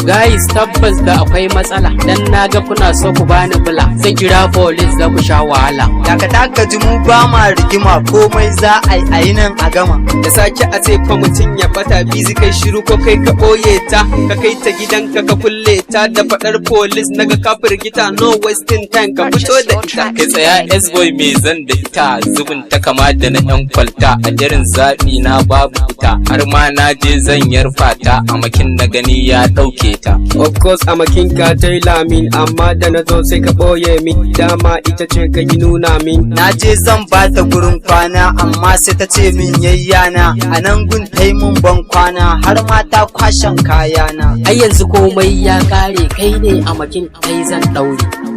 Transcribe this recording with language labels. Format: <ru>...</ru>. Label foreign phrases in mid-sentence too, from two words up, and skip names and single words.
<ha>Guys, tabbas da akwai matsala, dan na ga Kuna so ku bani bula, zan kira police za ku sha wahala. Dakata ka ji mu ba ma rigima, komai za a yi, a yi nan a gama. Da sake a ce fa mutum ya ɓata, bizi kai shiru ko kai ka ɓoye ta. Ka kai ta gidanka ka kulle ta, da faɗar police naga ka firgita,</ha> <en>no wasting time,</en> <ha>ka fito da ita. Kai tsaya, S-boy, me zan da ita? Zubin Ta kama da na yan kwalta, a irin zaɓi na babu ita. Har ma na je zan yarfa ta, a makin na gani ya ɗauke ta.</ha> <en>Of course,</en> <ha>a makin ka ta yi lamin, amma da na zo sai ka ɓoye min. Dama ita ce ka yi nuna min. Na je zan ba ta gurin kwana, amma sai ta ce min yayyana. A nan gun ta yi min ban kwana, har ma ta kwashen kayana. Ai yanzu komai ya ƙare, kai ne a makin kai zan ɗaure.</ha>